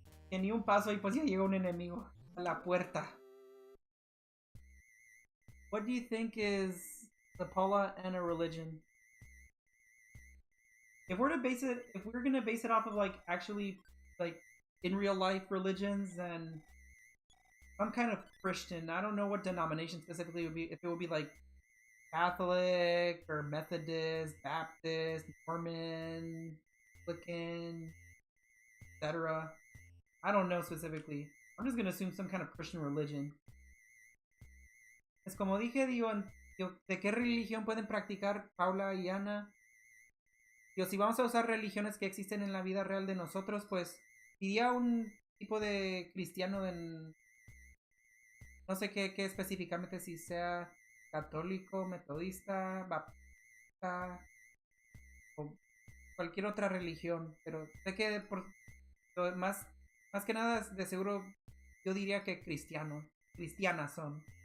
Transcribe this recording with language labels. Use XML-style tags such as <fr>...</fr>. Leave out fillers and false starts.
<es>Que ni un paso y pues ya llegó un enemigo a la puerta.</es> <en>What do you think is the Paula and a religion? If we're gonna base it off of like actually like in real life religions, then I'm kind of Christian. I don't know what denomination specifically it would be. If it would be like Catholic or Methodist, Baptist, Mormon, Anglican, etc. I don't know specifically. I'm just gonna assume some kind of Christian religion.</en> <es>Es como dije, digo, ¿de qué religión pueden practicar Paula y Ana? Digo, si vamos a usar religiones que existen en la vida real de nosotros, pues diría un tipo de cristiano en... No sé qué específicamente, si sea católico, metodista, baptista o cualquier otra religión, pero sé que más que nada, de seguro, yo diría que cristianas son.</es>